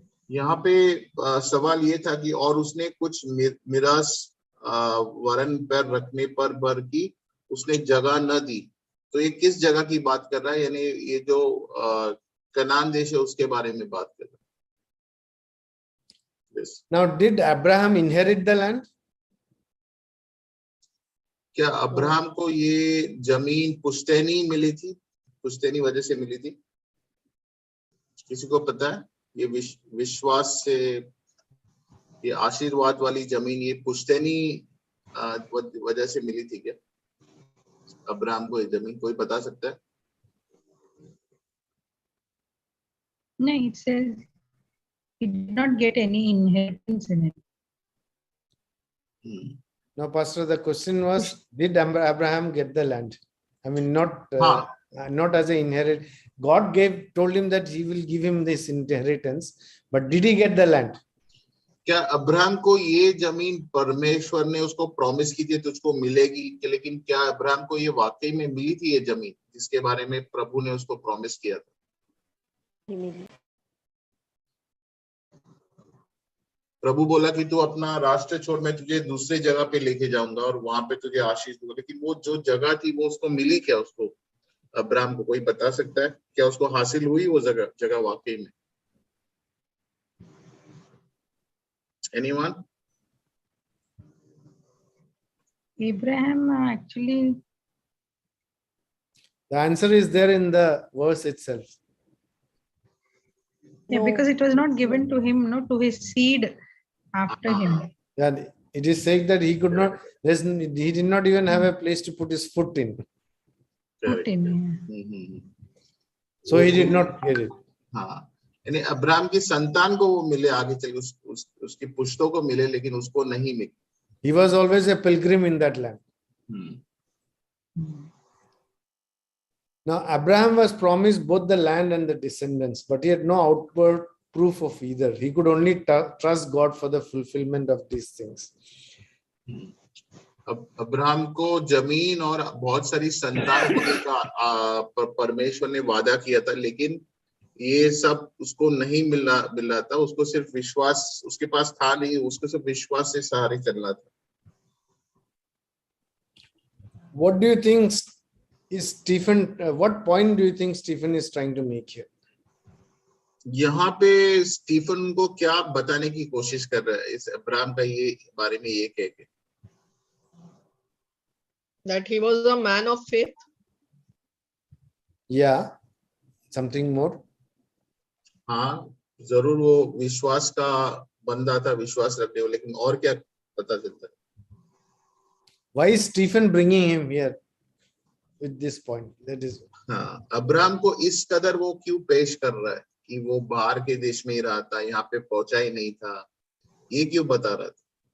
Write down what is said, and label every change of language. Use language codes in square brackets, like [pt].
[hi] यहाँ पे सवाल ये था कि और उसने कुछ मिरास वरन पर रखने पर की उसने जगह न दी. तो ये किस जगह की बात कर रहा है? यानी ये जो कनान देश है उसके बारे में बात कर रहा है. [en] Yes. Now, did Abraham inherit the land? [hi] क्या अब्राहम को ये जमीन पुश्तैनी मिली थी? पुश्तैनी वजह से मिली थी? किसी को पता है? ये विश्वास से, ये आशीर्वाद वाली जमीन ये पुश्तैनी वजह से मिली थी क्या अब्राहम को? ये जमीन कोई बता सकता है? [en] No, it says he did not get any inheritance in it. Now, Pastor, the question was, did Abraham get the land? Not as an inherit. God told him that he will give him this inheritance, but did he get the land? [hi] क्या Abraham को ये जमीन परमेश्वर ने उसको promise की थी तुझको मिलेगी, लेकिन क्या अब्राहम को ये वाकई में मिली थी ये जमीन जिसके बारे में प्रभु ने उसको प्रॉमिस किया था? प्रभु बोला कि तू अपना राष्ट्र छोड़, मैं तुझे दूसरे जगह पे लेके जाऊंगा और वहां पे तुझे आशीष दूंगा, लेकिन वो जो जगह थी वो उसको मिली क्या? उसको अब्राहम को कोई बता सकता है क्या उसको हासिल हुई वो जगह जगह वाकई में? [en] Anyone? Abraham actually, The answer is there in the verse itself. yeah, because it was not given to him, no, to his seed after him. Yeah, it is saying that he could not, he did not even have a place to put his foot in. Put in, So he did not get it. [hi] हाँ, यानी Abraham की संतान को वो मिले आगे चल उसकी पुश्तों को मिले, लेकिन उसको नहीं मिले. [en] He was always a pilgrim in that land. Now, Abraham was promised both the land and the descendants, but he had no outward proof of either. He could only trust God for the fulfillment of these things. [hi] Abraham को जमीन और बहुत सारी संतान होने का परमेश्वर ने वादा किया था, लेकिन ये सब उसको नहीं मिल रहा था. उसको सिर्फ विश्वास उसके पास था नहीं, उसको सिर्फ विश्वास से सहारे चलना था. [en] What do you think is Stephen? What point do you think Stephen is trying to make here? [hi] यहाँ पे स्टीफन को क्या बताने की कोशिश कर रहा है इस अब्राहम का ये बारे में ये कह के? [en] That he was a man of faith. Yeah, something more. [hi] हाँ, जरूर वो विश्वास का बंदा था, विश्वास रखने वाला, लेकिन और क्या पता चलता है? [en] Why is Stephen bringing him here with this point? That is. [hi] हाँ, अब्राहम को इस कदर वो क्यों पेश कर रहा है कि वो बाहर के देश में ही रहा था, यहाँ पे पहुंचा ही नहीं था, ये क्यों बता रहा था?